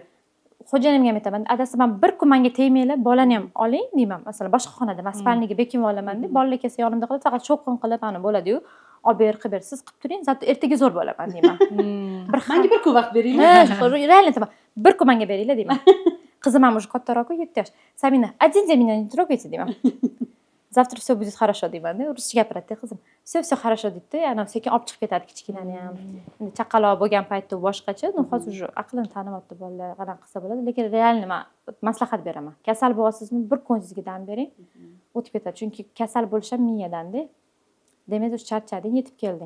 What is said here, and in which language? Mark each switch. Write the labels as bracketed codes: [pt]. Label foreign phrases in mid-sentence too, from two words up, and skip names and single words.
[uz] Xo'janimga ham aytaman, adasi men bir kun menga tegmanglar, bolani ham oling deyman. Masalan, boshqa xonada men spalniga bekim olaman deb, bolalar kelsa yonimda qilib, faqat shovqin qilib, ana bo'ladi-yu, olib ber, siz qilib turing, zato ertaga zo'r bo'laman deyman. Menga bir kun vaqt beringlar. Realni aytaman, bir kun menga beringlar deyman. Qizim ham уже kattaroq-ku, 7 yosh. [ru] Samina, один день меня не трогайте deyman. Завтра все будет хорошо [uz] deyman-da, ruscha gapiradi qizim. [ru] Все хорошо [uz] deydi, ana sekin olib chiqib ketadi kichkinani ham. Endi chaqaloq bo'lgan paytda boshqacha, hozir уже aqlini tanimayapti bolalar, qanaqa qilsa bo'ladi, lekin realni men maslahat beraman. Kasal bo'lasizmi, bir kun sizga dam bering, o'tib ketadi. Chunki kasal bo'lish ham miyadan-da. Demak, o'sha charchading, yetib kelding.